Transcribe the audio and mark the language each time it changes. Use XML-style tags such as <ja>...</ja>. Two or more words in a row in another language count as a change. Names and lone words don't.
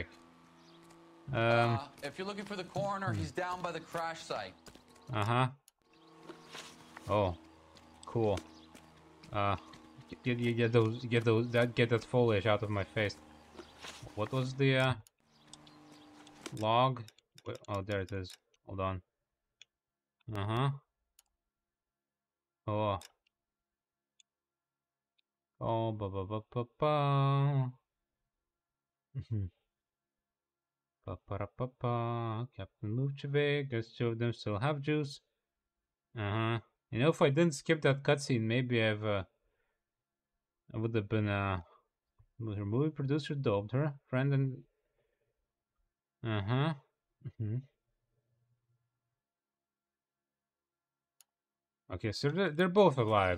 <en>If you're looking for the coroner, he's down by the crash site. Uh-huh. Oh, cool. Get that foliage out of my face. What was the log? Wait, oh, there it is. Hold on. Uh-huh. Oh. Oh, ba ba ba ba ba. Ba ba ba ba. Captain moved to Vegas. 2 of them still have juice. Uh-huh. You know, if I didn't skip that cutscene, maybe I would have been her movie producer doped her friend and uh-huh. Okay, so they're both alive.</en>